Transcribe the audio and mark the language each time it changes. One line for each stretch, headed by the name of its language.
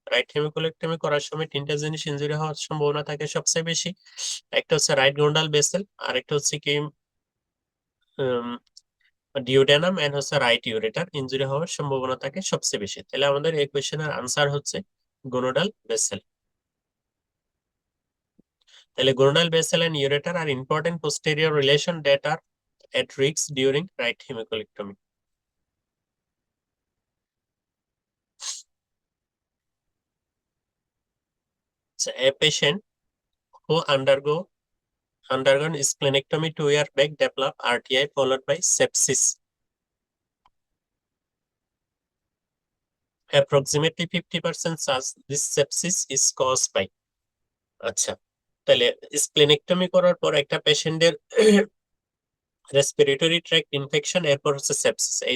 Bangla: Right হেমিকোলেক্টমি করার সময় তিনটা জিনিস ইনজুরি হওয়ার সম্ভাবনা থাকে সবচেয়ে বেশি। একটা হচ্ছে রাইট গোনোডাল ভেসেল, আরেকটা হচ্ছে কি ডিওডেনাম এন্ড হচ্ছে রাইট ইউরেটার ইনজুরি হওয়ার সম্ভাবনা থাকে সবচেয়ে বেশি। তাহলে আমাদের এই কোয়েশ্চেনের আনসার হচ্ছে গোনোডাল ভেসেল।
English: তাহলে glomerular vessel and ureter are important posterior relation that are at risk during right hemicolectomy. So a patient who undergone splenectomy 2 years back develop RTI followed by sepsis. Approximately 50% chance this sepsis is caused by.
Bangla: আচ্ছা, তাহলে splenectomy করার পর একটা পেশেন্টের respiratory tract infection, এরপর হচ্ছে sepsis.